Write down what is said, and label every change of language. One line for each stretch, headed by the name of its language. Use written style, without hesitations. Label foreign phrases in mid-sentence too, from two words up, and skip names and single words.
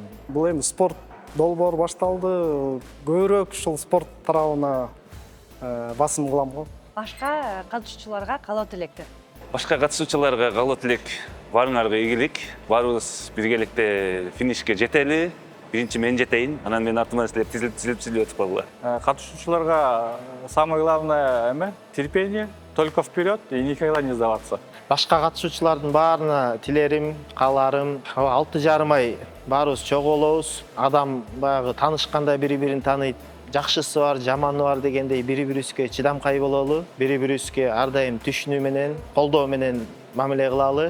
Kyrgyz: Бул эми спорт долбоор башталды, көбүрөөк ушул спорт тарабына басым кылам го. Башка катышуучуларга каалоо тилектер? Башка катышуучуларга каалоо тилек, баарыңарга ийгилик, баарыбыз биргеликте финишке жетели. Биринчи мен жетейин, анан мен артыман силер тизилип өтүп калгыла.
Russian: Катышуучуларга самое главное терпение, только вперед и никогда не сдаваться.
Kyrgyz: Башка катышуучулардын баарына тилерим, кааларым 6,5 ай баарыбыз чогуу болобуз. Адам баягы таанышканда бири-бирин тааныйт. Жакшысы бар, жаманы бар дегендей бири-бирибизге чыдамкай бололу, бири-бирибизге ар дайым түшүнүү менен, колдоо менен мамиле кылалы.